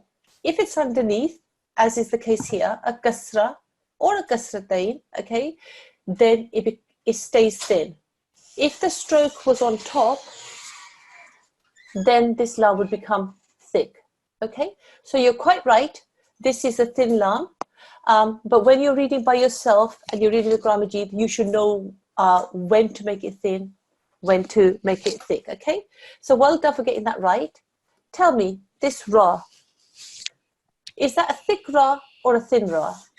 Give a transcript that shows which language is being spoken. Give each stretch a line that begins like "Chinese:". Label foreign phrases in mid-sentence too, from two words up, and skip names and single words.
English: If it's underneath, as is the case here, a kasra or a kasratain, okay, then it stays thin. If the stroke was on top, then this lam would become thick, okay? So you're quite right. This is a thin lam. But when you're reading by yourself and you're reading the Quran Majid, you should know when to make it thin, when to make it thick, okay? So well done for getting that right. Tell me, this ra, is that a thick ra or a thin ra?